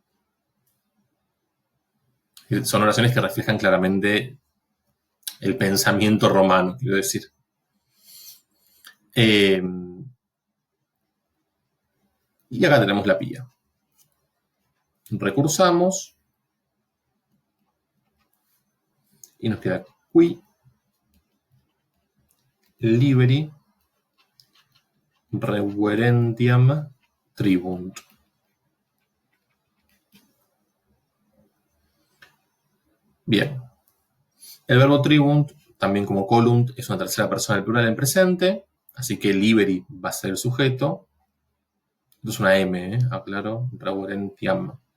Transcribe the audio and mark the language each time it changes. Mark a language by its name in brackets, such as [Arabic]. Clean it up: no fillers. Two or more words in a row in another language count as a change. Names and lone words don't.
[Spanish] Son oraciones que reflejan claramente el pensamiento romano, quiero decir. Y acá tenemos la pía. Recursamos y nos queda [Latin] qui liberi reverentiam tribunt. [Spanish] Bien. El verbo tribunt, también como colunt, es una tercera persona del plural en presente, así que liberi va a ser el sujeto. Esto es una M, aclaro, reverentiam.